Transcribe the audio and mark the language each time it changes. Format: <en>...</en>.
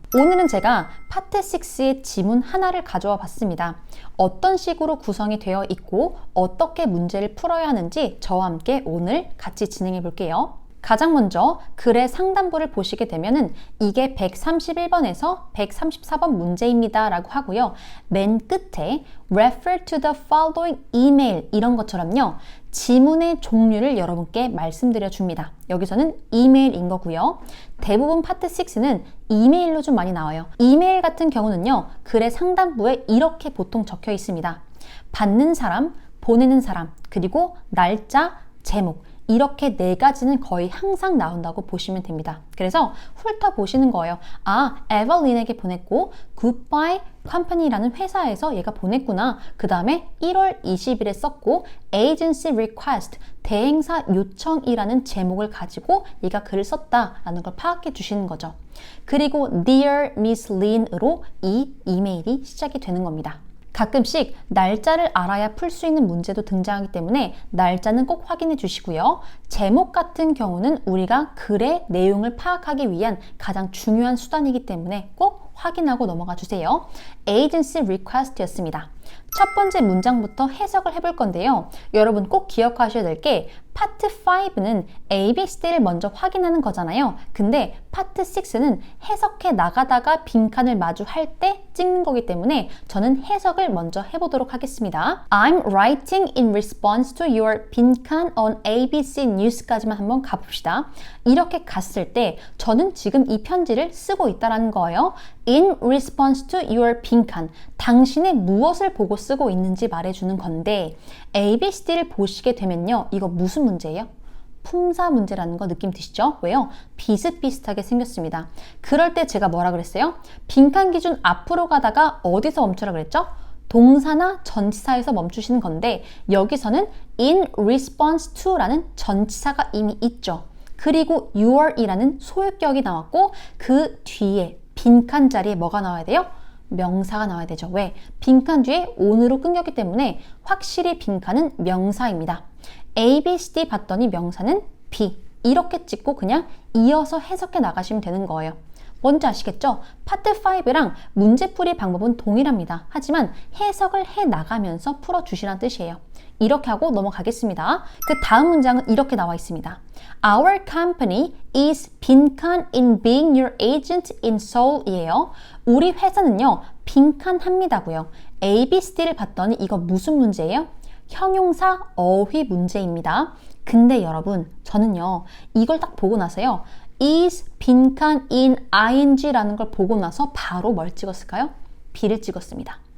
<ko>오늘은 제가 파트 6의 지문 하나를 가져와 봤습니다. 어떤 식으로 구성이 되어 있고 어떻게 문제를 풀어야 하는지 저와 함께 오늘 같이 진행해 볼게요. 가장 먼저 글의 상단부를 보시게 되면은 이게 131번에서 134번 문제입니다 라고 하고요. 맨 끝에 refer to the following email 이런 것처럼요. 지문의 종류를 여러분께 말씀드려 줍니다. 여기서는 이메일인 거고요. 대부분 파트 6는 이메일로 좀 많이 나와요. 이메일 같은 경우는요, 글의 상단부에 이렇게 보통 적혀 있습니다. 받는 사람, 보내는 사람, 그리고 날짜, 제목, 이렇게 4가지는 거의 항상 나온다고 보시면 됩니다. 그래서 훑어보시는 거예요. 아, 에벌린에게 보냈고 Goodbye Company라는 회사에서 얘가 보냈구나. 그 다음에 1월 20일에 썼고 Agency Request, 대행사 요청이라는 제목을 가지고 얘가 글을 썼다라는 걸 파악해 주시는 거죠. 그리고 Dear Miss Lin으로 이 이메일이 시작이 되는 겁니다. 가끔씩 날짜를 알아야 풀 수 있는 문제도 등장하기 때문에 날짜는 꼭 확인해 주시고요. 제목 같은 경우는 우리가 글의 내용을 파악하기 위한 가장 중요한 수단이기 때문에 꼭 확인하고 넘어가 주세요. Agency Request였습니다. 첫 번째 문장부터 해석을 해볼 건데요. 여러분 꼭 기억하셔야 될 게 파트 5는 ABCD를 먼저 확인하는 거잖아요. 근데 파트 6는 해석해 나가다가 빈칸을 마주할 때 찍는 거기 때문에 저는 해석을 먼저 해보도록 하겠습니다.</ko> <en>I'm writing in response to your 빈칸 on ABC News 까지만 한번 가봅시다.</en> <ko>이렇게 갔을 때 저는 지금 이 편지를 쓰고 있다는 거예요. In response to your 빈칸, 당신의 무엇을 보고 쓰고 있는지 말해주는 건데 ABCD를 보시게 되면요, 이거 무슨 문제예요? 품사 문제라는 거 느낌 드시죠? 왜요? 비슷비슷하게 생겼습니다. 그럴 때 제가 뭐라 그랬어요? 빈칸 기준 앞으로 가다가 어디서 멈추라 그랬죠? 동사나 전치사에서 멈추시는 건데 여기서는 in response to라는 전치사가 이미 있죠. 그리고 your이라는 소유격이 나왔고 그 뒤에 빈칸 자리에 뭐가 나와야 돼요? 명사가 나와야 되죠. 왜? 빈칸 뒤에 on으로 끊겼기 때문에 확실히 빈칸은 명사입니다. A, B, C, D 봤더니 명사는 B. 이렇게 찍고 그냥 이어서 해석해 나가시면 되는 거예요. 뭔지 아시겠죠? 파트 5랑 문제풀이 방법은 동일합니다. 하지만 해석을 해 나가면서 풀어주시라는 뜻이에요. 이렇게 하고 넘어가겠습니다. 그 다음 문장은 이렇게 나와 있습니다.</ko> <en>Our company is 빈칸 in being your agent in Seoul 이에요.</en> <ko>우리 회사는요, 빈칸합니다고요. A, B, C, D를 봤더니 이거 무슨 문제예요? 형용사 어휘 문제입니다. 근데 여러분, 저는요, 이걸 딱 보고 나서요, is 빈칸 in ing라는 걸 보고 나서 바로 뭘 찍었을까요? B를 찍었습니다.</ko>